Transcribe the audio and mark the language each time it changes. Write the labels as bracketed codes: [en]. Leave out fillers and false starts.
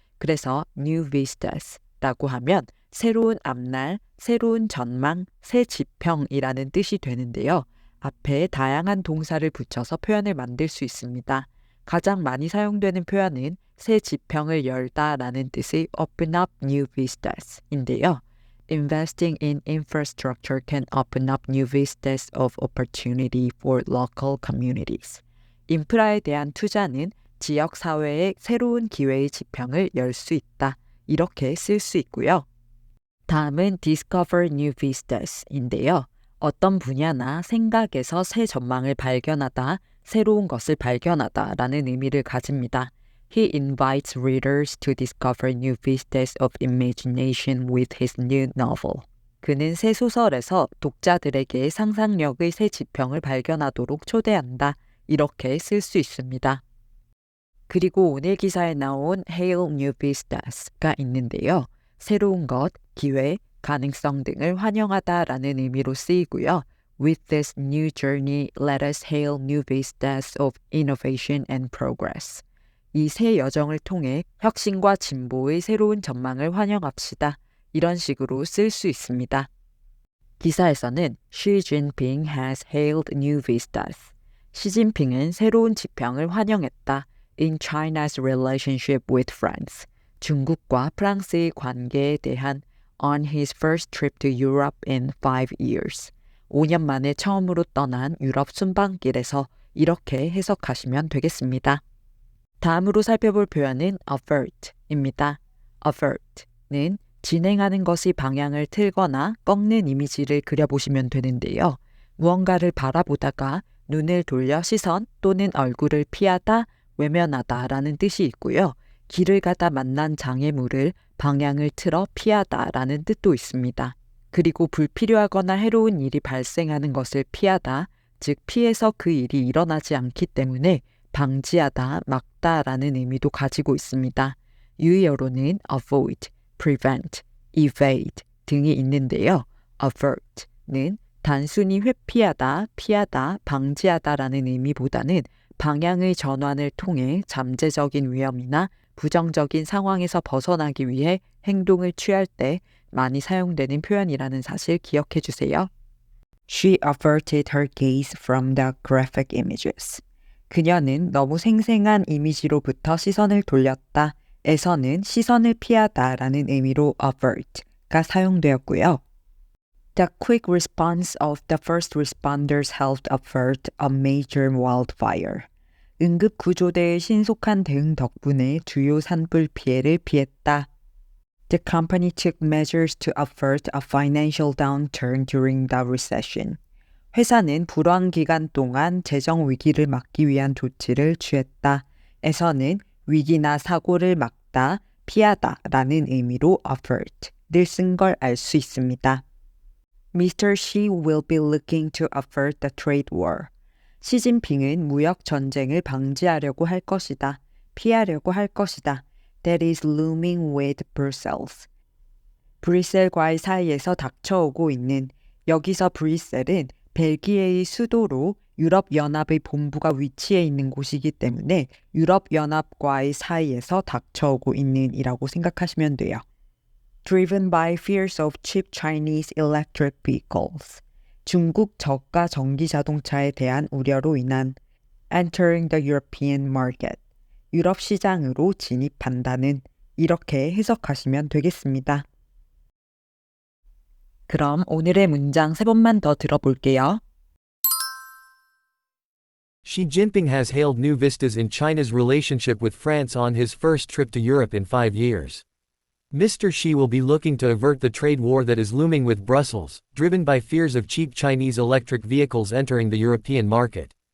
[ko] 그래서 New Vistas라고 하면 새로운 앞날, 새로운 전망, 새 지평이라는 뜻이 되는데요. 앞에 다양한 동사를 붙여서 표현을 만들 수 있습니다. 가장 많이 사용되는 표현은 새 지평을 열다라는 뜻의 [en] open up new vistas [ko] 인데요. [en] Investing in infrastructure can open up new vistas of opportunity for local communities. [ko] 인프라에 대한 투자는 지역 사회의 새로운 기회의 지평을 열 수 있다. 이렇게 쓸 수 있고요. 다음은 [en] discover new vistas [ko] 인데요. 어떤 분야나 생각에서 새 전망을 발견하다, 새로운 것을 발견하다 라는 의미를 가집니다. [en] He invites readers to discover new vistas of imagination with his new novel. [ko] 그는 새 소설에서 독자들에게 상상력의 새 지평을 발견하도록 초대한다. 이렇게 쓸 수 있습니다. 그리고 오늘 기사에 나온 [en] Hail New Vistas [ko] 가 있는데요. 새로운 것, 기회, 가능성 등을 환영하다라는 의미로 쓰이고요. [en] With this new journey, let us hail new vistas of innovation and progress. [ko] 이 새 여정을 통해 혁신과 진보의 새로운 전망을 환영합시다. 이런 식으로 쓸 수 있습니다. 기사에서는 [en] Xi Jinping has hailed new vistas. [ko] 시진핑은 새로운 지평을 환영했다. [en] In China's relationship with France. [ko] 중국과 프랑스의 관계에 대한 [en] on his first trip to Europe in 5 years. [ko] 5년 만에 처음으로 떠난 유럽 순방길에서 이렇게 해석하시면 되겠습니다. 다음으로 살펴볼 표현은 avert입니다. avert는 진행하는 것이 방향을 틀거나 꺾는 이미지를 그려보시면 되는데요. 무언가를 바라보다가 눈을 돌려 시선 또는 얼굴을 피하다, 외면하다 라는 뜻이 있고요. 길을 가다 만난 장애물을 방향을 틀어 피하다 라는 뜻도 있습니다. 그리고 불필요하거나 해로운 일이 발생하는 것을 피하다, 즉 피해서 그 일이 일어나지 않기 때문에 방지하다, 막다 라는 의미도 가지고 있습니다. 유의어로는 avoid, prevent, evade 등이 있는데요. avert는 단순히 회피하다, 피하다, 방지하다 라는 의미보다는 방향의 전환을 통해 잠재적인 위험이나 부정적인 상황에서 벗어나기 위해 행동을 취할 때 많이 사용되는 표현이라는 사실 기억해 주세요. [en] She averted her gaze from the graphic images. [ko] 그녀는 너무 생생한 이미지로부터 시선을 돌렸다. 에서는 시선을 피하다 라는 의미로 avert가 사용되었고요. [en] The quick response of the first responders helped avert a major wildfire. [ko] 응급구조대의 신속한 대응 덕분에 주요 산불 피해를 피했다. [en] The company took measures to avert a financial downturn during the recession. [ko] 회사는 불황 기간 동안 재정 위기를 막기 위한 조치를 취했다. 에서는 위기나 사고를 막다, 피하다 라는 의미로 avert를 쓴 걸 알 수 있습니다. [en] Mr. Xi will be looking to avert the trade war. [ko] 시진핑은 무역 전쟁을 방지하려고 할 것이다. 피하려고 할 것이다. [en] That is looming with Brussels. [ko] 브뤼셀과의 사이에서 닥쳐오고 있는 여기서 브뤼셀은 벨기에의 수도로 유럽연합의 본부가 위치해 있는 곳이기 때문에 유럽연합과의 사이에서 닥쳐오고 있는 이라고 생각하시면 돼요. [en] Driven by fears of cheap Chinese electric vehicles. [ko] 중국 저가 전기 자동차에 대한 우려로 인한 [en] entering the European market. [ko] 유럽 시장으로 진입한다는 이렇게 해석하시면 되겠습니다. 그럼 오늘의 문장 3번만 더 들어볼게요. [en] Xi Jinping has hailed new vistas in China's relationship with France on his first trip to Europe in 5 years. Mr. Xi will be looking to avert the trade war that is looming with Brussels, driven by fears of cheap Chinese electric vehicles entering the European market.